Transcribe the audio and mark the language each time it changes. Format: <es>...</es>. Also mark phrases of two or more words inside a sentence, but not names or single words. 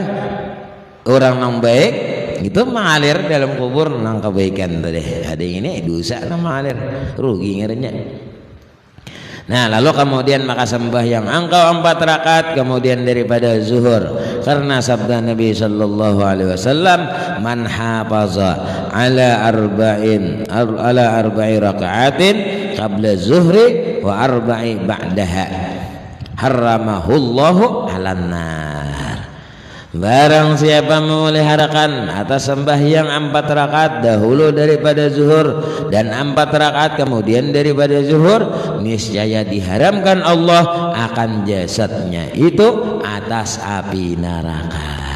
<bjn>Orang nang baik itu mengalir dalam kubur nang kebaikan tadi. Ada ini dosa nang mengalir, rugi ngerinya.</bjn> <ms>Nah lalu kemudian maka sembahyang engkau 4 rakaat kemudian daripada zuhur, karena sabda Nabi</ms> <ar>صلى الله عليه وسلم, من حافظ على أربع ركعات قبل الظهر وأربع بعدها حرمه الله على النار.</ar> <ms>Barang siapa memeliharakan atas sembahyang 4 rakaat dahulu daripada zuhur dan 4 rakaat kemudian daripada zuhur, niscaya diharamkan Allah akan jasadnya itu atas api neraka.</ms>